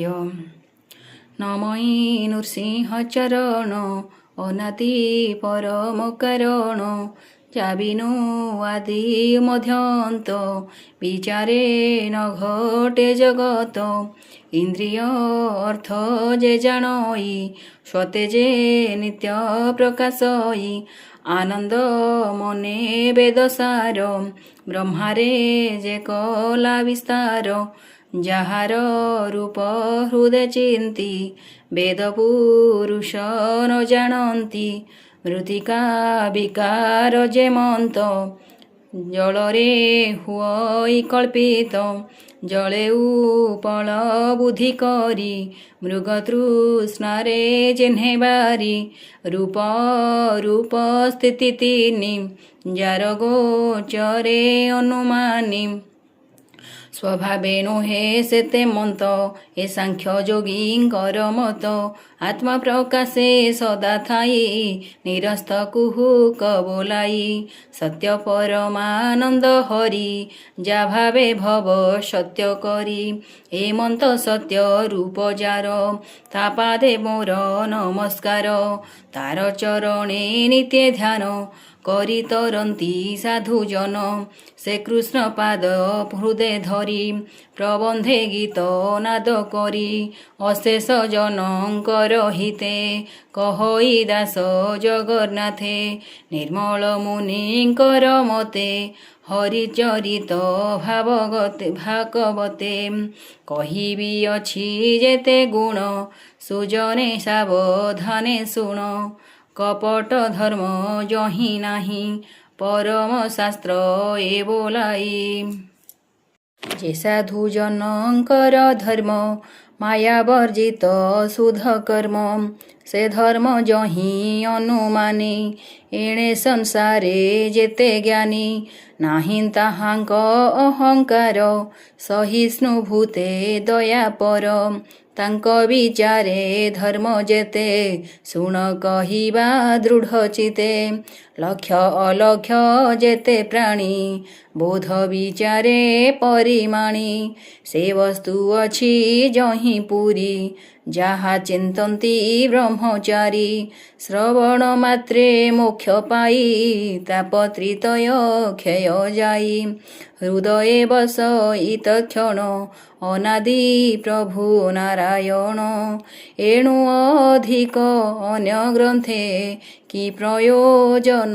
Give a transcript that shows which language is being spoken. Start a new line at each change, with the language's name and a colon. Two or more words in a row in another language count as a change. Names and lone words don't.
Odia: ନମୟି ନୃସିଂହଚରଣ ଅନାଦି ପରମ କାରଣ ଯାବିନୁ ଆଦି ମଧ୍ୟନ୍ତ ବିଚାରେ ନ ଘଟେ ଜଗତ ଇନ୍ଦ୍ରିୟ ଅର୍ଥ ଯେ ଜାଣଇ ସ୍ୱତେ ଯେ ନିତ୍ୟ ପ୍ରକାଶଇ ଆନନ୍ଦ ମନେ ବେଦସାର ବ୍ରହ୍ମାରେ ଯେ କଳା ବିସ୍ତାର ଯାହାର ରୂପ ହୃଦୟ ଚିନ୍ତି ବେଦ ପୁରୁଷ ନ ଜାଣନ୍ତି ମୃତ୍ତିକା ବିକାର ଯେମନ୍ତ ଜଳରେ ହୁଅଇ କଳ୍ପିତ ଜଳେ ଉପଳ ବୁଦ୍ଧି କରି ମୃଗ ତୃଷ୍ଣାରେ ଜେହ୍ନେବାରି ରୂପ ରୂପ ସ୍ଥିତି ତିନି ଯାର ଗୋଚରେ ଅନୁମାନି ସ୍ୱଭାବେ ନୋହେ ସେତେ ମନ୍ତ ଏ ସାଂଖ୍ୟ ଯୋଗୀଙ୍କର ମତ ଆତ୍ମା ପ୍ରକାଶେ ସଦା ଥାଇ ନିରସ୍ତ କୁହୁକ ବୋଲାଇ ସତ୍ୟ ପରମାନନ୍ଦ ହରି ଯା ଭାବେ ଭବ ସତ୍ୟ କରି ଏ ମନ୍ତ ସତ୍ୟ ରୂପ ଯାର ତା ପାଦେ ମୋର ନମସ୍କାର ତାର ଚରଣେ ନିତ୍ୟ ଧ୍ୟାନ କରି ତରନ୍ତି ସାଧୁ ଜନ ସେ କୃଷ୍ଣ ପାଦ ହୃଦୟ ଧରି ପ୍ରବନ୍ଧେ ଗୀତ ନାଦ କରି ଅଶେଷ ଜନକର ହିତେ କହଇ ଦାସ ଜଗନ୍ନାଥେ ନିର୍ମଳ ମୁନିକର ମତେ ହରିଚରିତ ଭାଗବତେ କହିବି ଅଛି ଯେତେ ଗୁଣ ସୁଜନେ ସାବଧାନେ ଶୁଣ କପଟ ଧର୍ମ ଯହିଁ ନାହିଁ ପରମ ଶାସ୍ତ୍ର ଏ ବୋଲାଇ ଯେ ସାଧୁ ଜନକର ଧର୍ମ ମାୟା ବର୍ଜିତ ଶୁଦ୍ଧ କର୍ମ ସେ ଧର୍ମ ଯହିଁ ଅନୁମାନି ଏଣେ ସଂସାରେ ଯେତେ ଜ୍ଞାନୀ ନାହିଁ ତାହାଙ୍କ ଅହଙ୍କାର ସହିଷ୍ଣୁଭୂତେ ଦୟା ପର ତାଙ୍କ ବିଚାରେ ଧର୍ମ ଯେତେ ଶୁଣ କହିବା ଦୃଢ଼ ଚିତେ ଲକ୍ଷ୍ୟ ଅଲକ୍ଷ୍ୟ ଯେତେ ପ୍ରାଣୀ ବୋଧ ବିଚାରେ ପରିମାଣୀ ସେ ବସ୍ତୁ ଅଛି ଯହିଁ ପୁରି ଯହା ଚିନ୍ତନ୍ତି ବ୍ରହ୍ମଚାରୀ ଶ୍ରବଣ ମାତ୍ରେ ମୋକ୍ଷ ପାଇ ତାପତ୍ରିତୟ କ୍ଷୟ ଯାଇ ହୃଦୟେ ବସଇତ କ୍ଷଣ ଅନାଦି ପ୍ରଭୁ ନାରାୟଣ ଏଣୁ ଅଧିକ ଅନ୍ୟ ଗ୍ରନ୍ଥେ କି ପ୍ରୟୋଜନ